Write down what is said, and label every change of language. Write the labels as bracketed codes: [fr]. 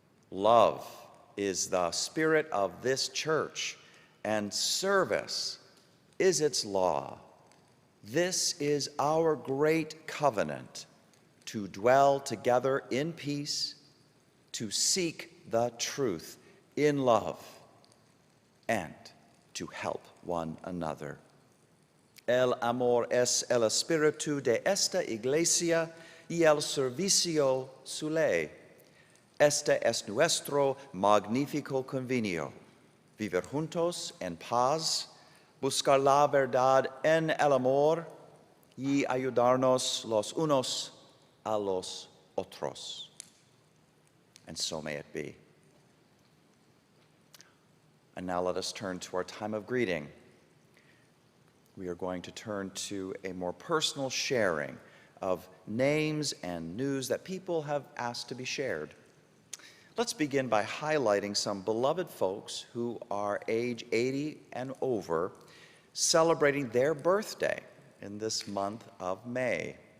[en] Love is the spirit of this church, and service is its law. This is our great covenant, to dwell together in peace, to seek the truth in love, and to help one another. [es] El amor es el espíritu de esta iglesia y el servicio su ley. Este es nuestro magnífico convenio. Vivir juntos en paz, buscar la verdad en el amor y ayudarnos los unos a los otros. [en] And so may it be. And now let us turn to our time of greeting. We are going to turn to a more personal sharing of names and news that people have asked to be shared. Let's begin by highlighting some beloved folks who are age 80 and over, celebrating their birthday in this month of May.